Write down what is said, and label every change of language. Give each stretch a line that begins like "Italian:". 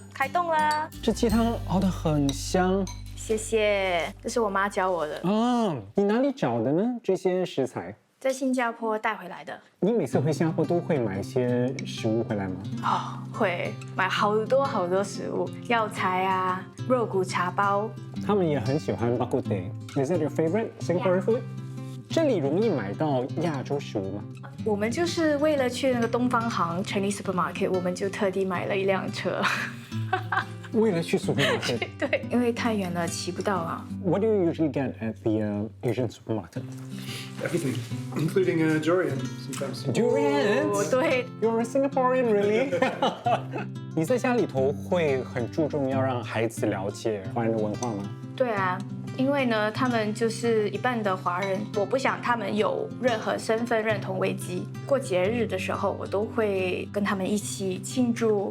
Chinese: 开动了，这鸡汤熬得很香。谢谢，这是我妈教我的，你哪里找的呢？这些食材？在新加坡带回来的。你每次回新加坡都会买一些食物回来吗？会买好多好多食物，药材啊，肉骨茶包。
English: 他们也很喜欢 bak kut teh。Is that your favorite Singaporean food？
Chinese: 这里容易买到亚洲食物吗？我们就是为了去那个东方行 Chinese supermarket， 我们就特地买了一辆车。为了去 supermarket？对，因为太远了，骑不到啊。
English: What do you usually get at the Asian supermarket? Everything, including durian sometimes. Durians?
Chinese: 对。
English: You're a Singaporean, really?
Chinese: 你在家里头会很注重要让孩子了解华人的文化吗？对啊。因为呢，他们就是一半的华人，我不想他们有任何身份认同危机。过节日的时候，我都会跟他们一起庆祝。